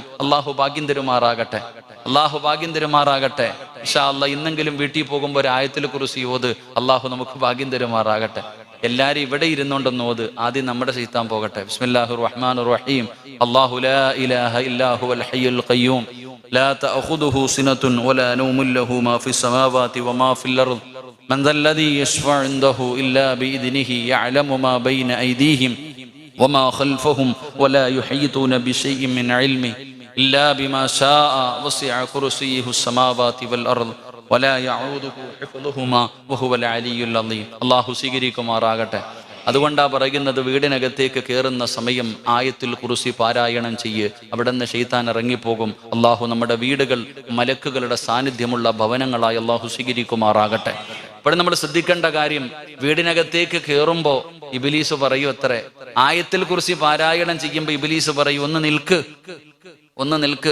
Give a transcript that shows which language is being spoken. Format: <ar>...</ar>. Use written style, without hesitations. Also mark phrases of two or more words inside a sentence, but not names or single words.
<ml>അള്ളാഹു ഭാഗ്യം തരുമാറാകട്ടെ.</ml> <ar>إن شاء الله</ar> <ml>ഇന്നെങ്കിലും വീട്ടിൽ പോകുമ്പോൾ ഒരു ആയത്തുൽ കുർസി ഓത്. അള്ളാഹു നമുക്ക് ഭാഗ്യം തരുമാറാകട്ടെ. എല്ലാരും ഇവിടെ ഇരുന്നോണ്ടെന്ന് ഓത്. ആദ്യം നമ്മുടെ ശൈത്താൻ പോകട്ടെ.</ml> <ar>بسم الله الرحمن الرحيم الله لا إله إلا هو الحي القيوم لا تأخذه سنة ولا نوم له ما في السماوات وما في الأرض من ذا الذي يشفع عنده إلا بإذنه يعلم ما بين أيديهم وما خلفهم ولا يحيطون بشيء من علمه إلا بما شاء وسع كرسيه السماوات والأرض ولا يعوده حفظهما وهو العلي العظيم.</ar> <ml>الله സ്വീകരിക്കുമാറാകട്ടെ. അതുകൊണ്ടാ പറയുന്നത്, വീടിനകത്തേക്ക് കയറുന്ന സമയം ആയത്തുൽ കുർസി പാരായണം ചെയ്യ്. അവിടെ നിന്ന് ശൈത്താൻ ഇറങ്ങിപ്പോകും. അള്ളാഹു നമ്മുടെ വീടുകൾ മലക്കുകളുടെ സാന്നിധ്യമുള്ള ഭവനങ്ങളായി അള്ളാഹു സ്വീകരിക്കുമാറാകട്ടെ. ഇവിടെ നമ്മൾ ശ്രദ്ധിക്കേണ്ട കാര്യം, വീടിനകത്തേക്ക് കയറുമ്പോ ഇബ്ലീസ് പറയൂ അത്രേ, ആയത്തുൽ കുർസി പാരായണം ചെയ്യുമ്പോ ഇബ്ലീസ് പറയൂ, ഒന്ന് നിൽക്ക്.</ml>